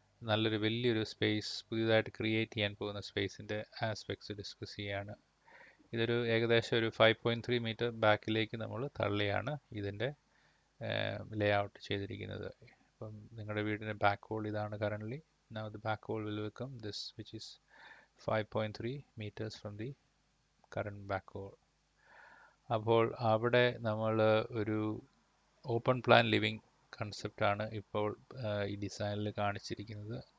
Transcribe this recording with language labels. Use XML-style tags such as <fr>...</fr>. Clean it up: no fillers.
<ml>നല്ലൊരു വലിയൊരു സ്പേസ് പുതിയതായിട്ട് ക്രിയേറ്റ് ചെയ്യാൻ പോകുന്ന സ്പേസിൻ്റെ ആസ്പെക്ട്സ് ഡിസ്കസ് ചെയ്യാണ്. ഇതൊരു ഏകദേശം ഒരു 5.3 മീറ്റർ ബാക്കിലേക്ക് നമ്മൾ തള്ളിയാണ് ഇതിൻ്റെ ലേ ഔട്ട് ചെയ്തിരിക്കുന്നത്. അപ്പം നിങ്ങളുടെ വീടിൻ്റെ ബാക്ക് വോൾ ഇതാണ് currently.</ml> <en>Now the back wall will become this, which is 5.3 meters from the current back wall.</en> <ml>അപ്പോൾ അവിടെ നമ്മൾ ഒരു ഓപ്പൺ പ്ലാൻ ലിവിങ് കൺസെപ്റ്റാണ് ഇപ്പോൾ ഈ ഡിസൈനിൽ കാണിച്ചിരിക്കുന്നത്.</ml>